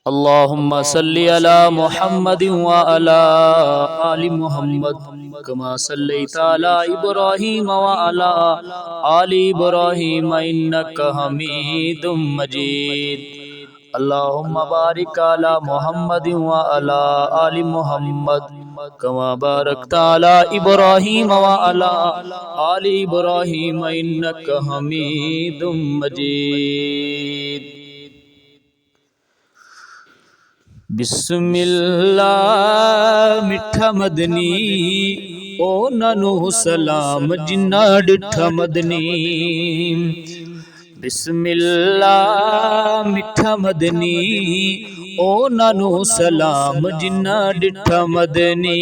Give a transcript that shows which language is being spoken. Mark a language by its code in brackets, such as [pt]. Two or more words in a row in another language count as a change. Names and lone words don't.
[ar] اللهم صل على محمد وعلى آل محمد كما صليت على إبراهيم وعلى آل إبراهيم إنك حميد مجيد. اللهم بارك على محمد وعلى آل محمد كما باركت على إبراهيم وعلى آل إبراهيم إنك حميد مجيد. [pa] بسم اللہ مٹھا مدنی او نوں سلام جنہاں ڈٹھا مدنی. بسم اللہ مٹھا مدنی او نوں سلام جنہاں ڈٹھا مدنی.